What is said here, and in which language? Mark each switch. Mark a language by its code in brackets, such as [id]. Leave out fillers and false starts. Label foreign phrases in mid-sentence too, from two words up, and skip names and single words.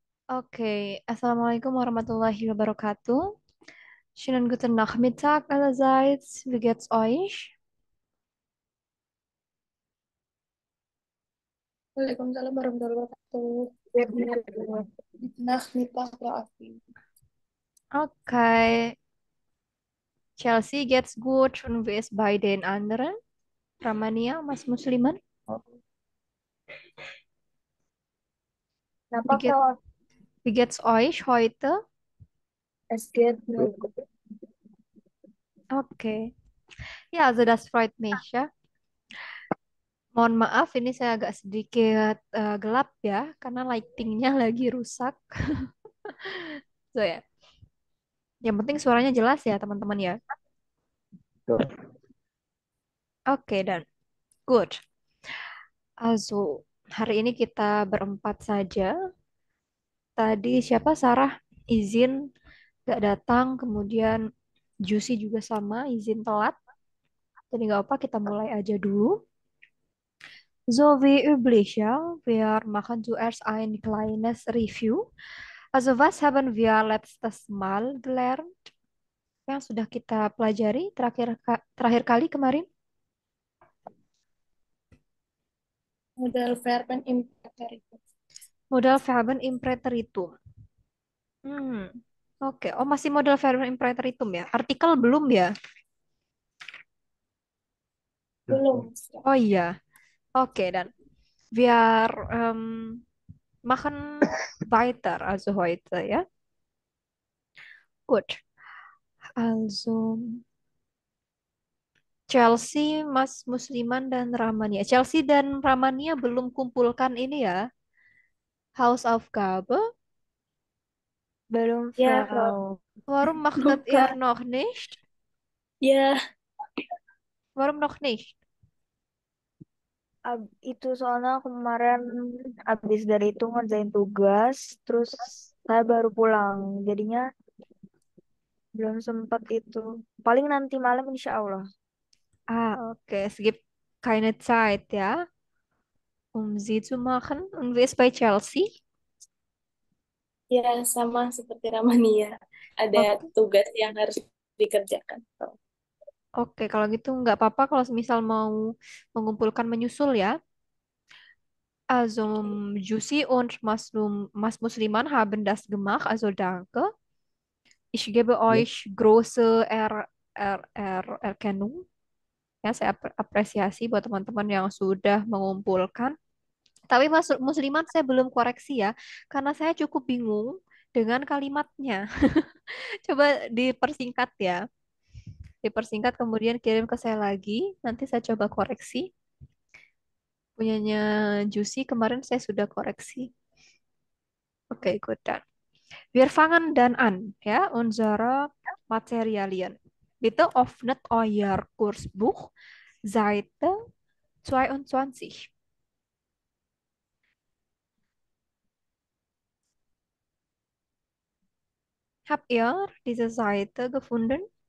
[ar] Oke, السلام عليكم ورحمة الله وبركاته. [de] Schönen guten Nachmittag allerseits. Wie geht's euch? [ar] وعليكم السلام ورحمة الله وبركاته. [id] Nah, nipah ya Afi. [de] Okay, Chelsea geht's gut und wie ist bei den anderen? [id] Ramania, Mas Musliman? Kenapa [de] Wie geht, [id] Kak? [de] wie geht's euch heute? Es geht mir [id] Oke, ya, [de] also das freut mich ya. [id] Mohon maaf, ini saya agak sedikit gelap ya, karena lightingnya lagi rusak. So ya, yang penting suaranya jelas ya teman-teman ya. Oke, dan good. Also, hari ini kita berempat saja. Tadi siapa? Sarah izin gak datang, kemudian Juicy juga sama izin telat. Jadi nggak apa, kita mulai aja dulu. [de] So wie üblich, ja, wir machen zuerst ein kleines Review. Also was haben wir letztes Mal gelernt? [id] Yang sudah kita pelajari terakhir kali kemarin? [en] modal verb and imperfect. [de] Modal Verben im Präteritum. Hmm. [id] Oke, oh masih [de] modal Verben im Präteritum [id] ya. Artikel belum ya? Belum. Oh iya. Oke, dan [de] wir machen weiter, also heute, ja. Gut. [id] Also Chelsea, Mas Musliman dan Ramania. Chelsea dan Ramania belum kumpulkan ini ya. Hausaufgabe. Belum, Ya, Frau. [de] Warum machtet ihr [id] Lupa. [de] noch nicht? [id] Ya, [de] Warum noch nicht? [id] itu soalnya kemarin habis dari itu ngerjain tugas, terus saya baru pulang. Jadinya belum sempat itu. Paling nanti malam [ar] إن شاء الله. [id] Ah, okay. [de] Es gibt keine Zeit, ja, um sie zu machen. Und wie ist bei Chelsea? [id] Ya, sama seperti Ramania. Ada Oke, tugas yang harus dikerjakan. oke. Kalau gitu nggak apa-apa kalau misal mau mengumpulkan menyusul ya. [de] Also, Jussi und Mas Musliman haben das gemacht, also danke. Ich gebe euch große Erkennung. [id] Ya, saya apresiasi buat teman-teman yang sudah mengumpulkan. Tapi Mas Musliman saya belum koreksi ya, karena saya cukup bingung dengan kalimatnya. Coba dipersingkat ya. Dipersingkat kemudian kirim ke saya lagi. Nanti saya coba koreksi. Punyanya Juicy kemarin saya sudah koreksi. Oke, [en] good done. [de] Wir fangen dann an, ja, unsere Materialien. Bitte öffnet euer Kursbuch, Seite 22. Habt ihr diese Seite gefunden?